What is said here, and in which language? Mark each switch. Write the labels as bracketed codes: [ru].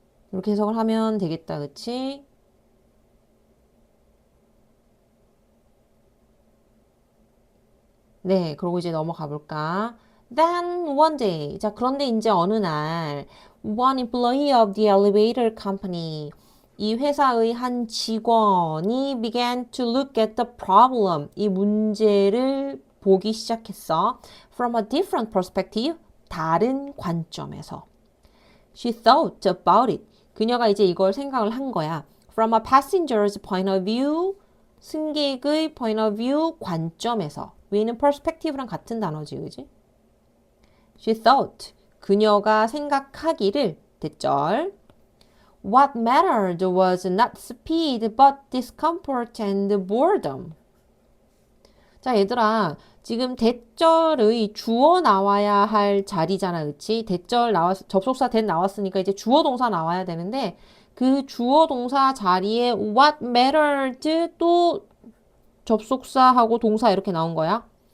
[ko] 이렇게 해석을 하면 되겠다. 그치? 네, 그러고 이제 넘어가 볼까? [en] Then one day. 자, 그런데 이제 어느 날 one employee of the elevator company 이 회사의 한 직원이 began to look at the problem. [ko] 이 문제를 보기 시작했어. [en] From a different perspective. 다른 관점에서. She thought about it. [ko] 그녀가 이제 이걸 생각을 한 거야. [en] From a passenger's point of view. 승객의 point of view 관점에서. [ko] 위에는 perspective랑 같은 단어지, 그지? [en] She thought. [ko] 그녀가 생각하기를 대절. [en] What mattered was not speed but discomfort and boredom. [ko] 자, 얘들아. 지금 대절의 주어 나와야 할 자리잖아, 그치? 대절 접속사 that 나왔으니까 이제 주어 동사 나와야 되는데 그 주어 동사 자리에 what mattered 또 접속사하고 동사 이렇게 나온 거야.